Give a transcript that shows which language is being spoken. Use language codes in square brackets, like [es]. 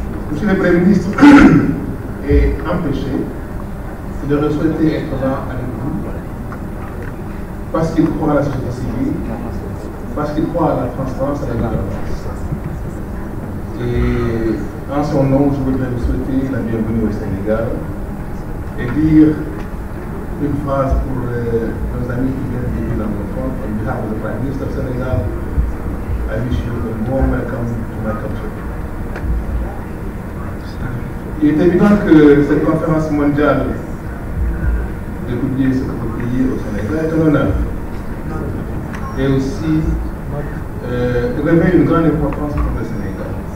[fr] Monsieur le Premier ministre est empêché. Il aurait souhaité être là avec vous parce qu'il croit à la société civile, parce qu'il croit à la transparence et à la gouvernance. Et en son nom, je voudrais vous souhaiter la bienvenue au Sénégal et dire une phrase pour nos amis qui viennent de vivre dans mon front. [en] On behalf of the Prime Minister of Senegal, I wish you a warm welcome to my country. [fr] Il est évident que cette conférence mondiale de Publiez, ce que vous payez au Sénégal est un honneur. Et aussi revêt une grande importance pour le Sénégal.